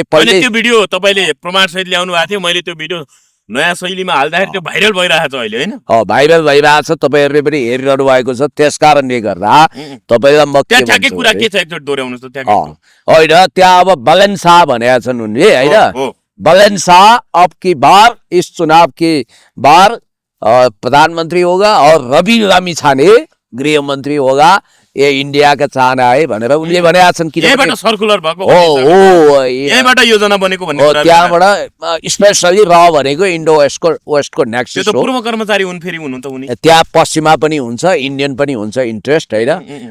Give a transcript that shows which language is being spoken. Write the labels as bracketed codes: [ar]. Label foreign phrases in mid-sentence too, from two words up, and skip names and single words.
[ne] पहिले त्यो भिडियो तपाईँले प्रमाणसहित ल्याउनु भएको थियो मैले त्यो भिडियो नयाँ शैलीमा हाल्दाखेरि त्यो भाइरल भइरहेको छ अहिले होइन भाइरल भइरहेको छ तपाईँहरूले पनि हेरिरहनु भएको छ त्यस कारणले गर्दा तपाईँलाई म ठ्याक्कै कुरा के छ एकचोटि दोहोऱ्याउनुहोस् त होइन त्यहाँ अब बलेन शाह भनेका छन् उनले होइन बलेन शाह [hi] अब की बार इस चुनाव की बार प्रधानमंत्री होगा और रवि लामिछाने गृह मंत्री होगा [ne] इन्डियाका चाहना है भनेर उनले भनेका छन्। यहीँबाट सर्कुलर भएको हो यहीँबाट योजना बनेको भन्ने कुरा त्यहाँबाट स्पेसली भनेको इन्डो वेस्टको त्यो नेक्सस त हो। पूर्व कर्मचारी हुन् फेरि हुनु त उनी त्यहाँ पश्चिमा पनि हुन्छ, इन्डियन पनि हुन्छ इन्ट्रेस्ट होइन।